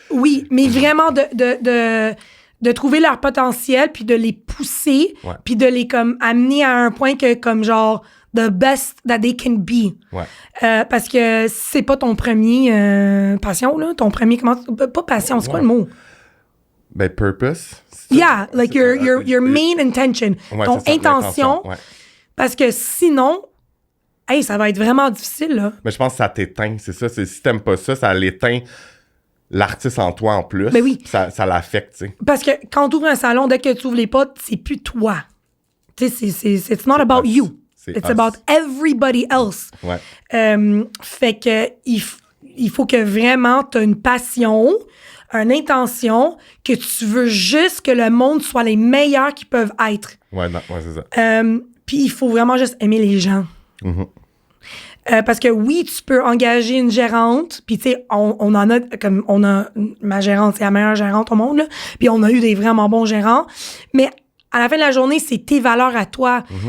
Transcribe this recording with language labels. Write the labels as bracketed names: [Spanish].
[French] Oui, mais vraiment de trouver leur potentiel, puis de les pousser, puis de les comme amener à un point que comme genre [English] the best that they can be. [French] Ouais. Parce que c'est pas ton premier passion, là. Ton premier... Pas passion, c'est quoi le mot? [English] Ben, purpose. Yeah, like your main intention. [French] Ouais, ton intention. Ouais. Parce que sinon... Hey, ça va être vraiment difficile, là. Mais je pense que ça t'éteint, c'est ça. Si t'aimes pas ça, ça l'éteint l'artiste en toi en plus. Ben oui. Ça l'affecte, tu sais. Parce que quand tu ouvres un salon, dès que tu ouvres les portes, c'est plus toi. Tu sais, [English] it's not about you. It's about everybody else. [French] Ouais. Fait que il faut que vraiment tu as une passion, une intention, que tu veux juste que le monde soit les meilleurs qu'ils peuvent être. Ouais, c'est ça. Puis il faut vraiment juste aimer les gens. Mm-hmm. Parce que oui, tu peux engager une gérante, puis tu sais, on en a, comme ma gérante, c'est la meilleure gérante au monde, là, puis on a eu des vraiment bons gérants, mais à la fin de la journée, c'est tes valeurs à toi.